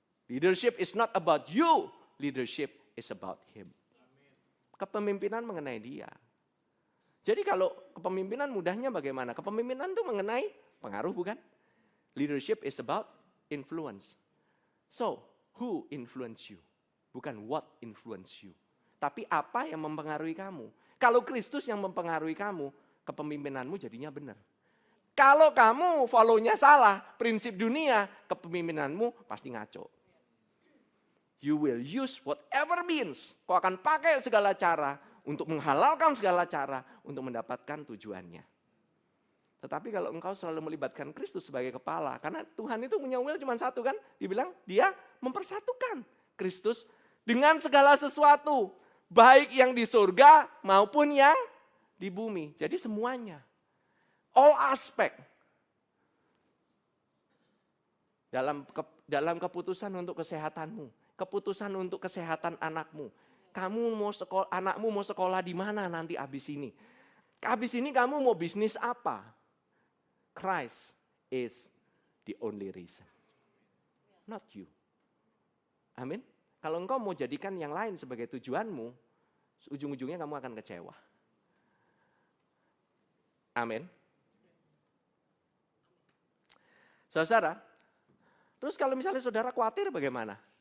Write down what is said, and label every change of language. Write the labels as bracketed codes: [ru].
[en] Leadership is not about you, leadership is about him. [id] Kepemimpinan mengenai dia. Jadi kalau kepemimpinan mudahnya bagaimana? Kepemimpinan itu mengenai pengaruh bukan? [en] Leadership is about influence. So, who influence you? [id] Bukan [en] what influence you. [id] Tapi apa yang mempengaruhi kamu? Kalau Kristus yang mempengaruhi kamu, kepemimpinanmu jadinya benar. Kalau kamu follow-nya salah, prinsip dunia, kepemimpinanmu pasti ngaco. [en] You will use whatever means. [id] Kau akan pakai segala cara untuk menghalalkan segala cara untuk mendapatkan tujuannya. Tetapi kalau engkau selalu melibatkan Kristus sebagai kepala, karena Tuhan itu punya will cuma satu kan, dibilang dia mempersatukan Kristus dengan segala sesuatu. Baik yang di surga maupun yang di bumi. Jadi semuanya. [en] All aspect. [id] Dalam keputusan untuk kesehatanmu. Keputusan untuk kesehatan anakmu. Anakmu mau sekolah di mana nanti habis ini? Habis ini kamu mau bisnis apa? [en] Christ is the only reason. Not you. Amin. [id] Kalau engkau mau jadikan yang lain sebagai tujuanmu, ujung-ujungnya kamu akan kecewa. Amin. Saudara, terus kalau misalnya saudara khawatir bagaimana?